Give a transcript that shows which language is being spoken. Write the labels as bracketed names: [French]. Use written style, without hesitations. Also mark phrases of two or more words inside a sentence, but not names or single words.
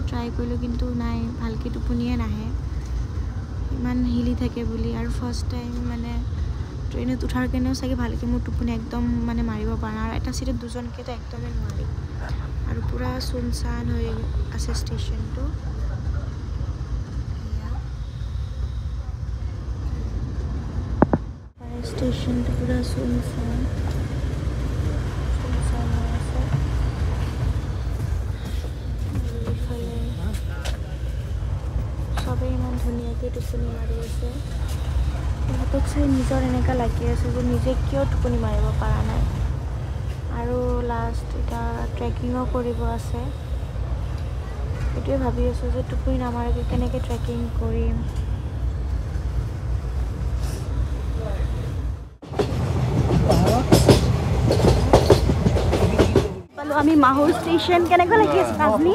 [Assamese] ট্ৰাই কৰিলো কিন্তু নাই ভালকে টোপনিয়ে নাহে ইমান হিলি থাকে বুলি আৰু ফাৰ্স্ট টাইম মানে ট্ৰেইনত উঠাৰ কাৰণেও চাগে ভালকে মোৰ টোপনি একদম মানে মাৰিব পৰা আৰু এটা সিটত দুজনকে তো একদমই নোৱাৰি আৰু পুৰা সুনসান হৈ আছে ষ্টেচনটো [Hindi] स्टेशन तो पूरा सुनसान [Assamese] আছে সবেই ইমান ধুনীয়াকৈ টোপনি মাৰি আছে সিহঁতক চাই নিজৰ এনেকুৱা লাগি আছে যে নিজে কিয় টোপনি মাৰিব পৰা নাই আৰু লাষ্ট এটা ট্ৰেকিঙো কৰিব আছে এইটোৱে ভাবি আছোঁ যে টোপনি নামাৰাকৈ কেনেকৈ ট্ৰেকিং কৰিম আমি মাহুৰ ষ্টেচন কেনেকৈ লাগি আছে আপনি